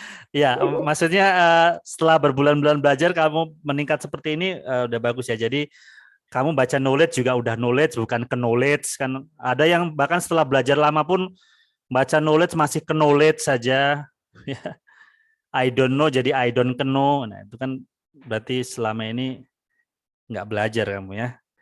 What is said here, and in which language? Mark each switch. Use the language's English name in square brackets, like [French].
[Indonesian] Ya, maksudnya setelah berbulan-bulan belajar kamu meningkat seperti ini udah bagus ya. Jadi kamu baca knowledge juga udah knowledge, bukan ke knowledge kan. Ada yang bahkan setelah belajar lama pun baca knowledge masih ke knowledge saja. [English] I don't know [Indonesian] jadi [English] I don't know. [Indonesian] Nah, itu kan berarti selama ini nggak belajar kamu ya.